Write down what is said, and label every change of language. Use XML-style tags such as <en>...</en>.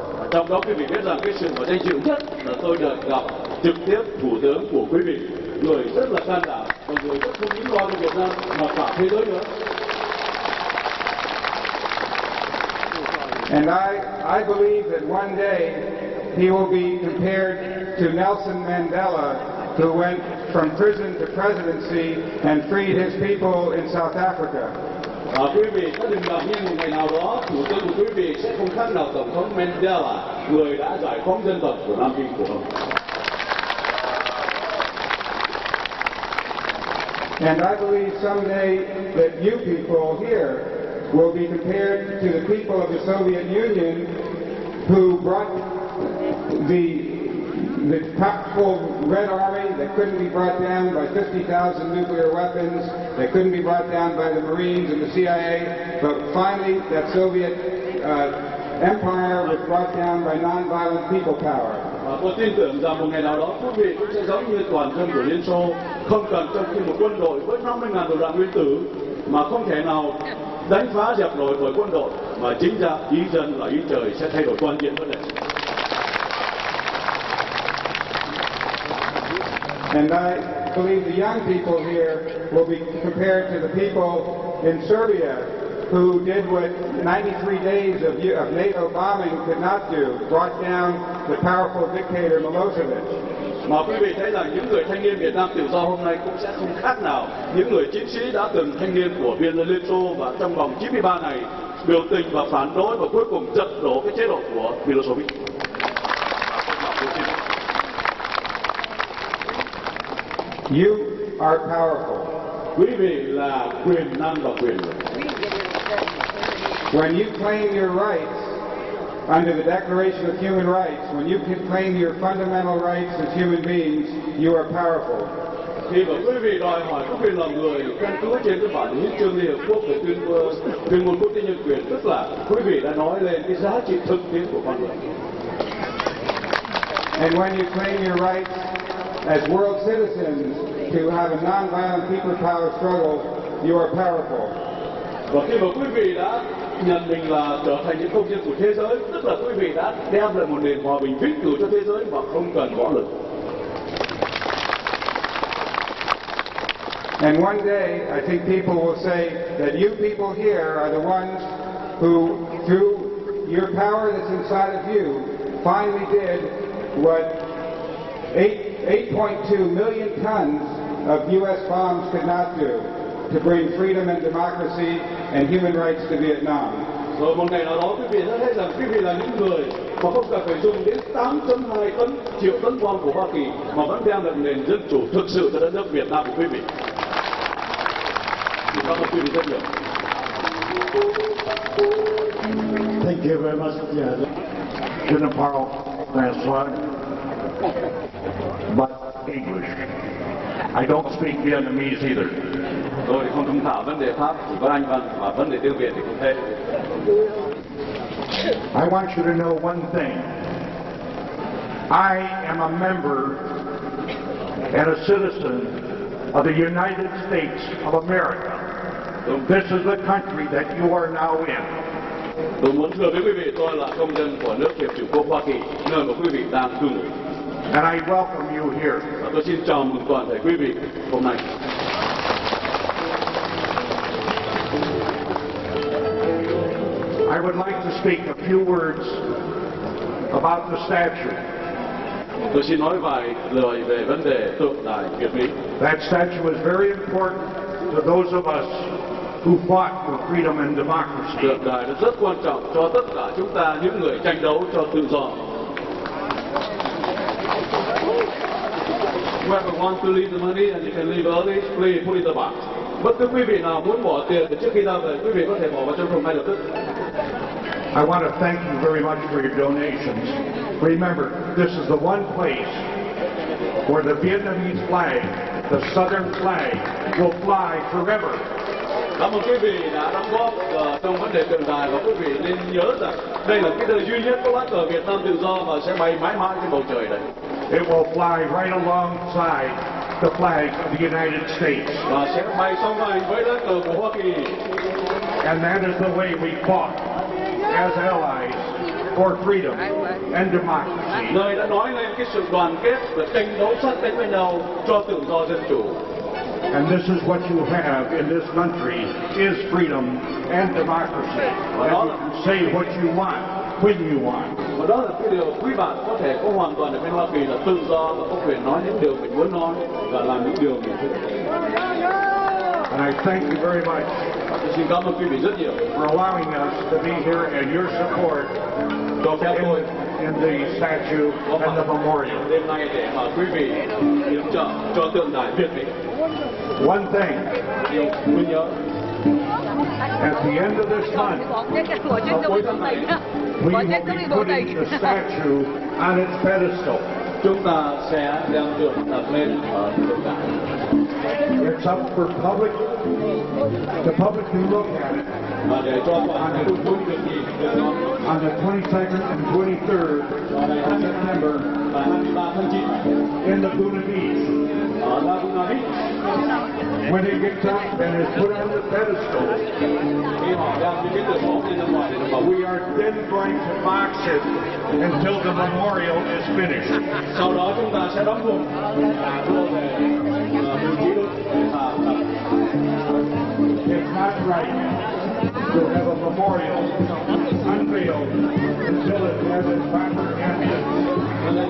<vi>Trong đó quý vị biết rằng cái sự mà danh dự nhất là tôi được gặp trực tiếp thủ tướng của quý vị, người rất là can đảm và người rất không những lo cho Việt Nam mà cả thế giới nữa.</vi> <en>And I believe that one day he will be compared to Nelson Mandela, who went from prison to presidency and freed his people in South Africa.</en> <vi>Quý vị có đừng ngạc nhiên một ngày nào đó thủ tướng của quý vị sẽ không khác nào tổng thống Mandela, người đã giải phóng dân tộc của Nam Phi của ông.</vi> <en>And I believe someday that you people here will be compared to the people of the Soviet Union who brought the powerful Red Army that couldn't be brought down by 50,000 nuclear weapons, that couldn't be brought down by the Marines and the CIA, but finally that Soviet empire was brought down by nonviolent people power.</en> <vi>Và tôi tin tưởng rằng một ngày nào đó quý vị cũng sẽ giống như toàn dân của Liên Xô, không cần trong khi một quân đội với 50.000 đầu đạn nguyên tử mà không thể nào đánh phá dẹp nổi bởi quân đội, mà chính ra ý dân là ý trời sẽ thay đổi toàn diện vấn đề.</vi> <en>And I believe the young people here will be compared to the people in Serbia who did what 93 days of NATO bombing could not do, brought down the powerful dictator Milosevic.</en> <vi>Mà quý vị thấy rằng những người thanh niên Việt Nam tự do hôm nay cũng sẽ không khác nào những người chiến sĩ đã từng thanh niên của Liên Xô và trong vòng 93 ngày biểu tình và phản đối và cuối cùng giật đổ cái chế độ của Milosevic.</vi> <en>You are powerful.</en> <vi>Quý vị là quyền năng và quyền lực.</vi> <en>When you claim your rights under the Declaration of Human Rights, when you can claim your fundamental rights as human beings, you are powerful.</en> <vi>Khi mà quý vị đòi hỏi các quyền làm người căn cứ trên cái bản hiến chương Liên Hợp Quốc về tuyên ngôn quốc tế nhân quyền, tức là quý vị đã nói lên cái giá trị thực tiễn của con người.</vi> <en>And when you claim your rights as world citizens to have a non-violent people power struggle, you are powerful.</en> <vi>Và khi mà quý vị đã nhận mình là trở thành những công dân của thế giới, tức là quý vị đã đem lại một nền hòa bình vĩnh cửu cho thế giới mà không cần võ lực.</vi> <en>And one day, I think people will say that you people here are the ones who, through your power that's inside of you, finally did what 8.2 million tons of U.S. bombs could not do to bring freedom and democracy and human rights to Vietnam.</en> <vi>Rồi một ngày nào đó quý vị sẽ thấy rằng quý vị là những người mà không cần phải dùng đến 8.2 triệu tấn bom của Hoa Kỳ mà vẫn đem lại nền dân chủ thực sự cho đất nước Việt Nam của quý vị. Cảm ơn quý vị rất nhiều.</vi> <en>Thank you very much.</en> <fr>Je ne parle François,</fr> <en>but English. I don't speak Vietnamese either.</en> <vi>Tôi thì không thông thạo vấn đề Pháp, chỉ có Anh văn và vấn đề tiếng Việt thì cũng thế.</vi> <en>I want you to know one thing. I am a member and a citizen of the United States of America. This is the country that you are now in.</en> <vi>Tôi muốn thưa với quý vị, tôi là công dân của nước Hiệp chủng quốc Hoa Kỳ, nơi mà quý vị đang cư ngụ.</vi> <en>And I welcome you here.</en> <vi>Và tôi xin chào mừng toàn thể quý vị hôm nay.</vi> <en>I would like to speak a few words about the statue.</en> <vi>Tôi xin nói vài lời về vấn đề tượng đài Việt Mỹ.</vi> <en>That statue is very important to those of us who fought for freedom and democracy.</en> <vi>Tượng đài nó rất quan trọng cho tất cả chúng ta, những người tranh đấu cho tự do.</vi> <en>Whoever wants to leave the money and you can leave early, please put it in the box.</en> <vi>Bất cứ quý vị nào muốn bỏ tiền thì trước khi ra về, quý vị có thể bỏ vào trong thùng ngay lập tức.</vi> <en>I want to thank you very much for your donations. Remember, this is the one place where the Vietnamese flag, the southern flag, will fly forever.</en> <vi>Cảm ơn quý vị đã đóng góp trong vấn đề tượng đài, và quý vị nên nhớ rằng đây là cái nơi duy nhất có lá cờ Việt Nam tự do và sẽ bay mãi mãi trên bầu trời này.</vi> <en>It will fly right alongside the flag of the United States.</en> <vi>Và sẽ bay song hành với lá cờ của Hoa Kỳ.</vi> <en>And that is the way we fought as allies for freedom and democracy.</en> <vi>Nơi đã nói lên cái sự đoàn kết và tranh đấu sát cánh với nhau cho tự do dân chủ.</vi> <en>And this is what you have in this country is freedom and democracy. And you can say what you want when you want.</en> <vi>Và đó là cái điều quý bạn có thể có hoàn toàn ở bên Hoa Kỳ là tự do và có quyền nói những điều mình muốn nói và làm những điều mình thích.</vi> <en>And I thank you very much</en> <vi>Tôi xin cảm ơn quý vị rất nhiều</vi> <en>for allowing us to be here and your support</en> <vi>cho phép tôi</vi> <en>in the statue and the memorial.</en> <vi>đêm nay để mà quý vị yểm trợ cho tượng đài Việt Mỹ.</vi> <en>One thing,</en> <vi>Điều quý nhớ,</vi> <en>at the end of this month,</en> <vi>vào cuối tháng này</vi> <en>we will be putting the statue on its pedestal.</en> <vi>chúng ta sẽ đem tượng đặt lên ở tượng đài.</vi> <en>It's up for the public to look at it</en> <vi>Và để cho toàn thể công chúng được nhìn được nó</vi> <en>on the 22nd and 23rd</en> <vi>vào ngày</vi> <en>of September</en> <vi>23 tháng 9</vi> <en>in the Laguna Beach.</en> <vi>ở Laguna Beach.</vi> <en>When it gets up and is put on the pedestal,</en> <vi>Khi họ đem cái tượng bóng lên ra ngoài để bảo</vi> <en>we are then going to box it until the memorial is finished.</en> <vi>sau đó chúng ta sẽ đóng thùng và đưa về vị trí đúng và</vi> <en>It's not right will have a memorial unveiled until it has its proper end.</en>